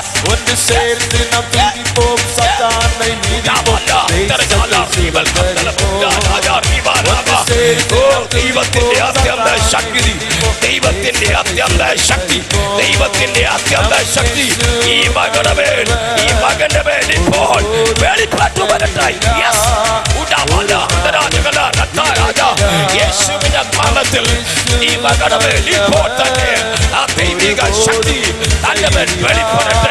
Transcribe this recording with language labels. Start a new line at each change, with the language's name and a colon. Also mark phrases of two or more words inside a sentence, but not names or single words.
Tamil: ஒன்று சேர்ந்து நாம் துதிப்போம், சாத்தானை மீதிப்போம், தேசத்தை சுதந்தரிப்போம்.
Malayalam: ദൈവത്തിന്റെ അത്യന്ത ശക്തി, ദൈവത്തിന്റെ അത്യന്ത ശക്തി, ദൈവത്തിന്റെ അത്യന്ത ശക്തി ഈ മകന്റെ മേൽ, ഈ മകന്റെ മേൽ ഇപ്പോൾ വെളിപ്പെട്ടു വരട്ടെ. യേശുവിന്റെ നാമത്തിൽ ഈ മകന്റെ മേൽ ഇപ്പോൾ തന്നെ ആ ദൈവിക ശക്തി തന്റെ മേൽ വെളിപ്പെടട്ടെ.